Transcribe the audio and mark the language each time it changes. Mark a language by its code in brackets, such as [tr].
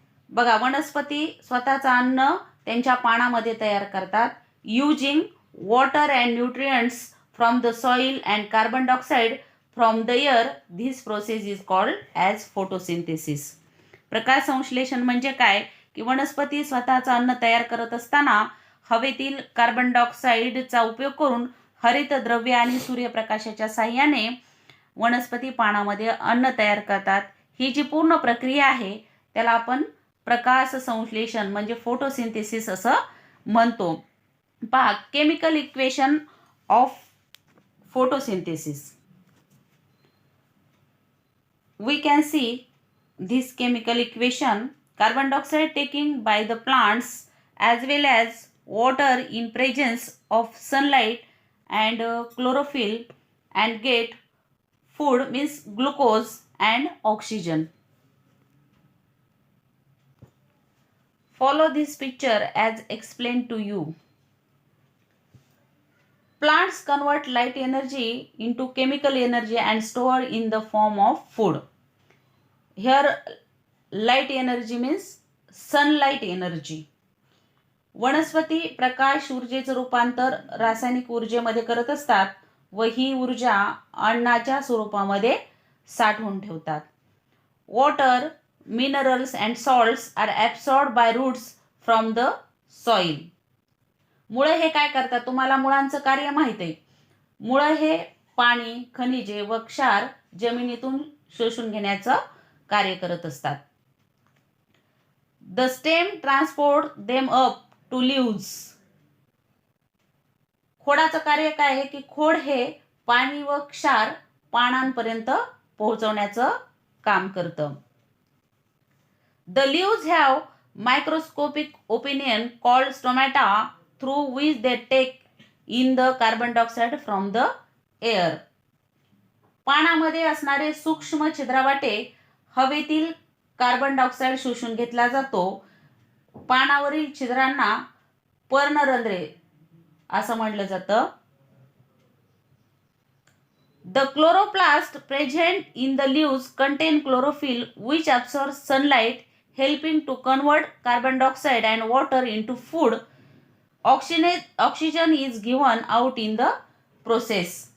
[mr] बघा, वनस्पती स्वतःचं अन्न त्यांच्या पानामध्ये तयार करतात. [en] Using water and nutrients from the soil and carbon dioxide from the air. This process is called as photosynthesis. [mr] प्रकाश संश्लेषण म्हणजे काय की वनस्पती स्वतःचं अन्न तयार करत असताना हवेतील कार्बन डायऑक्साईडचा उपयोग करून हरितद्रव्य आणि सूर्यप्रकाशाच्या साहाय्याने वनस्पती पानामध्ये अन्न तयार करतात. ही जी पूर्ण प्रक्रिया आहे त्याला आपण प्रकाश संश्लेषण म्हणजे फोटोसिंथेसिस असं म्हणतो. [en] पहा, chemical equation of photosynthesis. We can see this chemical equation. Carbon dioxide taken by the plants as well as water in presence of sunlight and chlorophyll and get food means glucose and oxygen. Follow this picture as explained to you. Plants convert light energy into chemical energy and store in the form of food. Here light energy means sunlight energy. [mr] वनस्पती प्रकाश ऊर्जेचं रूपांतर रासायनिक ऊर्जेमध्ये करत असतात व ही ऊर्जा अन्नाच्या स्वरूपामध्ये साठवून ठेवतात. [en] Water, minerals and salts are absorbed by roots from the soil. [mr] मुळं हे काय करतात, तुम्हाला मुळांचं कार्य माहीत आहे. मुळं हे पाणी, खनिजे व क्षार जमिनीतून शोषून घेण्याचं कार्य करत असतात. [en] The stem transport them up to leaves. [mr] खोडाचं कार्य काय आहे की खोड हे पाणी व क्षार पानांपर्यंत पोहोचवण्याचं काम करतं. [en] The leaves have microscopic opinion called stomata through which they take in the carbon dioxide from the air. [mr] पानामध्ये असणारे सूक्ष्म छिद्रावाटे हवेतील कार्बन डायऑक्साईड शोषून घेतला जातो. पानावरील छिद्रांना पर्णरंध्रे असं म्हटलं जातं. [en] The chloroplast present in the leaves contain chlorophyll which absorbs sunlight helping to convert carbon dioxide and water into food. Oxygen is given out in the process.